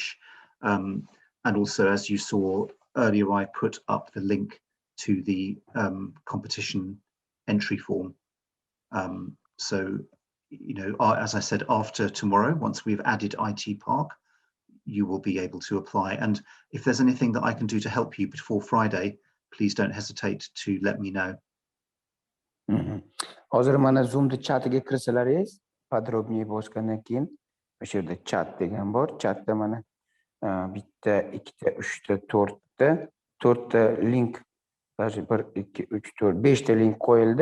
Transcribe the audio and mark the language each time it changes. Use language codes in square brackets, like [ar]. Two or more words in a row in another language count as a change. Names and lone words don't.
[en] And also, as you saw earlier, I put up the link to the competition entry form. So, you know, as I said, after tomorrow, once we've added IT Park, you will be able to apply. And if there's anything that I can do to help you before Friday, please don't hesitate to let me know. [uz] Hozir mana Zoom'da chatiga kirsalaringiz, podrobniy bosgandan keyin o'sha yerda chat degan bor. Chatda mana bitta, ikkita, uchta, to'rtta link, даже 1 2 3 4 5 ta link qo'yildi.